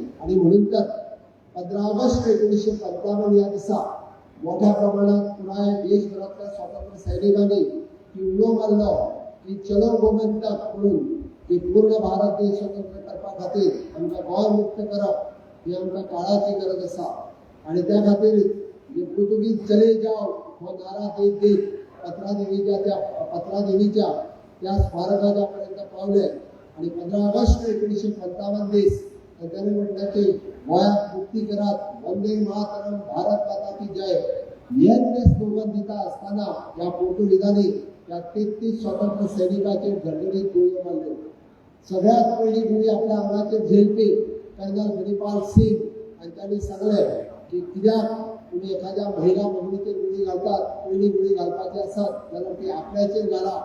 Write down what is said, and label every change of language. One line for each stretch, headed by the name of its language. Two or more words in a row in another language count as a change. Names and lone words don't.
Konkani: आणि म्हणून तर 15 ऑगस्ट 1955 ह्या दिसा मोठ्या प्रमाणात पुराय देशभरातल्या स्वातंत्र्य सैनिकांनी की उलो मारलो की चलो गोमंतक म्हणून की पूर्ण भारत देश स्वतंत्र करपा खातीर आमकां गोंय मुक्त करप ही आमकां काळाची गरज आसा. आणि त्या खातीर जे पुर्तुगीज चले जाव हो नारा देत देत पत्रादेवीच्या त्या स्मारकाच्या पर्यंत पावले. आणि 15 ऑगस्ट 1955 दीस त्यांनी म्हटलं की गोंयाक मुक्ती करात, वंदे मातरम,
Hindi: भारत माता की जय
Konkani: हेच ते स्लोगन दिता आसतना ह्या पोर्तुगीजांनी त्या 33 स्वतंत्र सैनिकांचेर घडघडीत गोळयो मारल्यो. सगळ्यात पहिली गुळी आपल्या आंगाचेर झेलपी कर्नल मणिपाल सिंग हांच्यांनी सांगलें की कित्याक तुम्ही एखाद्या महिला भगिनीचेर गुळी घालतात, पहिली गुळी घालपाची आसत जाल्यार ती आपल्याचेर घाला.